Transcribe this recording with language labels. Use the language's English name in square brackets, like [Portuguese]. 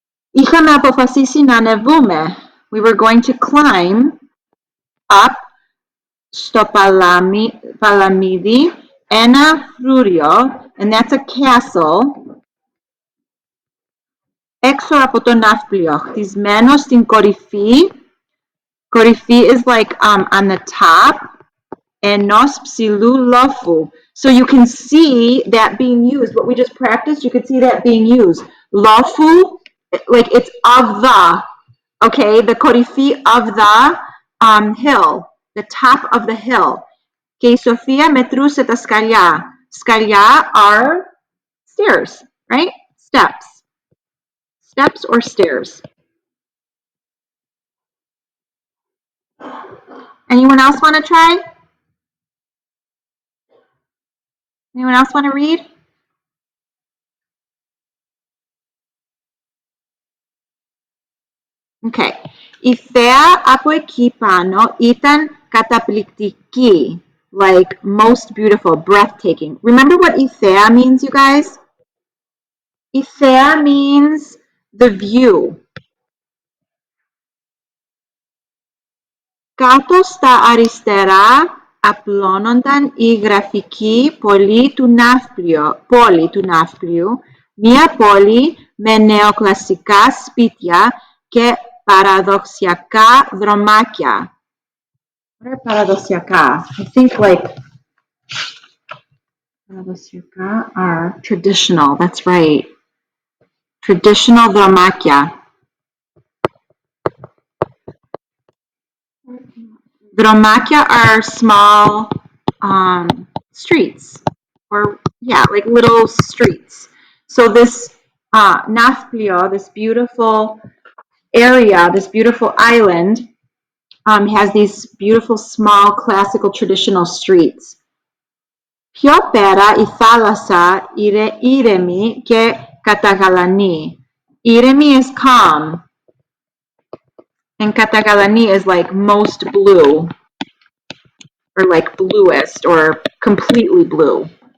[Greek] Είχαμε αποφασίσει να ανεβούμε. [English] We were going to climb up [Greek] στο παλαμίδι ένα φρούριο, [English] and that's a castle, [Greek] έξω από το ναύπλιο, χτισμένο στην κορυφή. [English] Κορυφή is like on the top, [Greek] ενός ψηλού λόφου. [English] So you can see that being used. What we just practiced, you can see that being used. Λόφου, like it's of the, okay, the κορυφή of the hill, the top of the hill. [Greek] Και η Σοφία μετρούσε τα σκαλιά. [English] Σκαλιά are stairs, right? Steps. Steps or stairs. Anyone else want to try? Anyone else want to read? Okay. [Greek] Η θέα από εκεί πάνω ήταν καταπληκτική. [English] Like most beautiful, breathtaking. Remember what η θέα means, you guys? Η θέα means the view. [Greek] Κάτω στα αριστερά απλώνονταν η γραφική πόλη του ναύπλιου, μια πόλη με νεοκλασικά σπίτια και παραδοσιακά δρομάκια. [English] What are παραδοσιακά? I think like παραδοσιακά are traditional, that's right. Traditional δρομάκια. Δρομάκια are small streets, or yeah, like little streets. So this Nafplio, this beautiful area, this beautiful island, has these beautiful small classical traditional streets. [Greek] Πιο πέρα η θάλασσα ήρεμη και καταγαλανή. [English] Ήρεμη is calm, and Katagalani is like most blue, or like bluest, or completely blue.